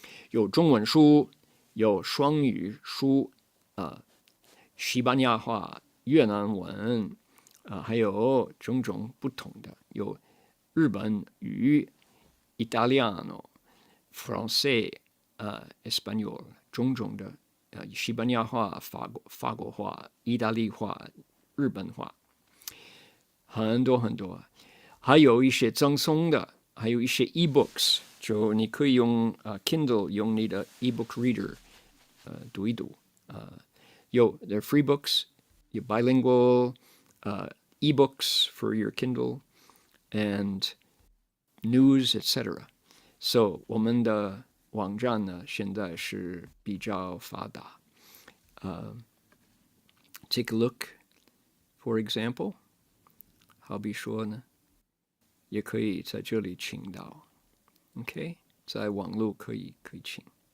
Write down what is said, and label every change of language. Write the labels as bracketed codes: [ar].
[zh] 有中文书，有双语书，西班牙话、越南文，还有种种不同的，有日本语、Italiano、Francais、Espanol， 种种的西班牙话、法国话、意大利话、日本话，很多很多，还有一些赠送的，还有一些 e-books， 就你可以用Kindle 用你的 e-book reader 读一读。 [en] 有 they're free books， 有 bilingual e-books for your Kindle and news, etc. [zh] So 我们的网站呢现在是比较发达。 [en] Take a look, for example. [zh] 好比说呢，也可以在这里请到 ，OK， 在网络可以请。